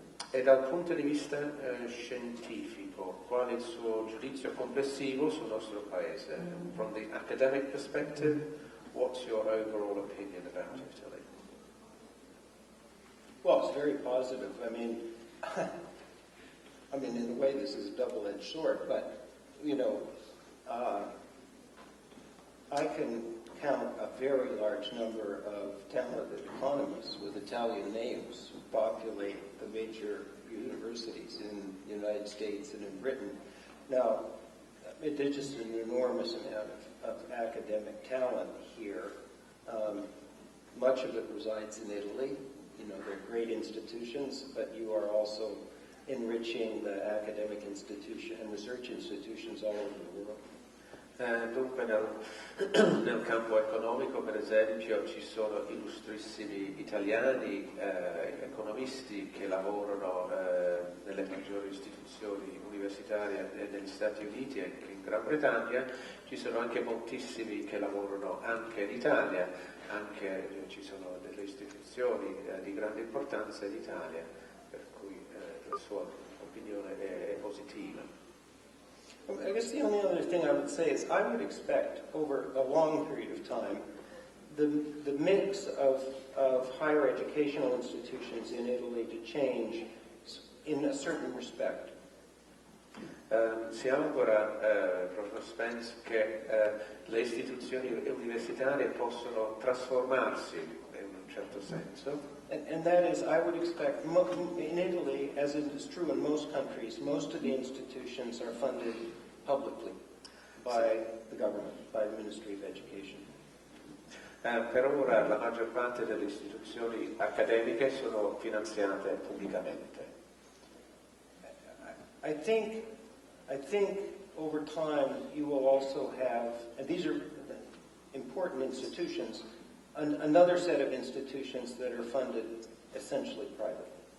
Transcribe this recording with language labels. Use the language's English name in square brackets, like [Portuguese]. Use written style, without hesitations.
[Italian] E dal punto di vista scientifico, qual è il suo giudizio complessivo sul nostro paese? [English] From the academic perspective, what's your overall opinion about Italy? Well, it's very positive. I mean, in a way, this is a double-edged sword, but, you know, I can count a very large number of talented economists with Italian names who populate the major universities in the United States and in Britain. Now, there's just an enormous amount of academic talent here. Much of it resides in Italy. You know, they're great institutions, but you are also enriching the academic institution and research institutions all over the world. [Italian] Dunque nel campo economico, per esempio, ci sono illustrissimi italiani, economisti che lavorano nelle maggiori istituzioni universitarie negli Stati Uniti e anche in Gran Bretagna. Ci sono anche moltissimi che lavorano anche in Italia, anche ci sono delle istituzioni di grande importanza in Italia, per cui la sua opinione è positiva. [English] I guess the only other thing I would say is I would expect over a long period of time the mix of higher educational institutions in Italy to change in a certain respect. [Italian] Si augura, Professor Spence, che le istituzioni universitarie possono trasformarsi in un certo senso. [English] And that is, I would expect, in Italy, as it is true in most countries, most of the institutions are funded publicly by the government, by the Ministry of Education. [Italian] Per ora la maggior parte delle istituzioni accademiche sono finanziate pubblicamente. [English] I think over time you will also have, and these are important institutions, another set of institutions that are funded essentially privately.